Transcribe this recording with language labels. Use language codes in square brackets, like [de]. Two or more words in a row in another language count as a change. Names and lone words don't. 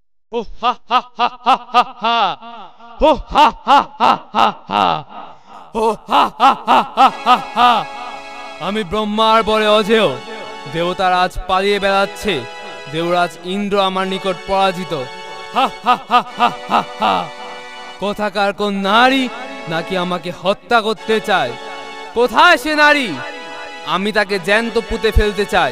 [bn] ও হা হা হা হা হা হা, ও হা হা হা হা হা, ও হা হা হা হা হা হা। আমি ব্রহ্মার বলে অজেয়, দেবতারা আজ পালিয়ে বেড়াচ্ছে, দেবরাজ ইন্দ্র আমার নিকট পরাজিত। হা হা হা হা হা হা। কোথাকার কোন নারী নাকি আমাকে হত্যা করতে চায়? কোথায় সে নারী? আমি তাকে জ্যান্ত পুঁতে ফেলতে চাই।